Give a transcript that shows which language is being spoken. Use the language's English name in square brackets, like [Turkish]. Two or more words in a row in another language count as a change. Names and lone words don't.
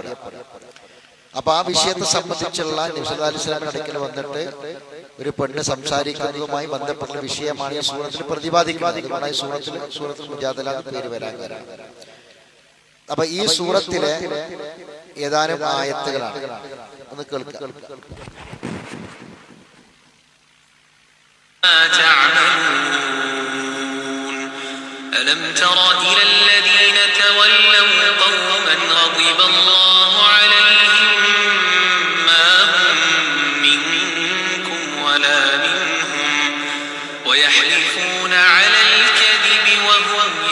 [Malayalam] അപ്പൊ ആ വിഷയത്തെ സംബന്ധിച്ചുള്ള നബി [Arabic] صلى الله عليه وسلم [Malayalam] അടുക്കൽ വന്നിട്ട് ഒരു പെണ്ണ് സംസാരിക്കുന്നതുമായി ബന്ധപ്പെട്ട വിഷയമാണ് ഈ സൂറത്തിൽ പ്രതിപാദിക്കുന്നത്. സൂറത്തുൽ മുജാദല എന്ന് പേര് വരാൻ കാരണം. അപ്പൊ ഈ സൂറത്തിലെ ഏതാനും ആയത്തുകളാണ്, ഒന്ന് കേൾക്കുക. [Arabic] ألم تر إلى الذين تولوا قوما غضب الله عليهم ما هم منكم ولا منهم ويحلفون على الكذب وهم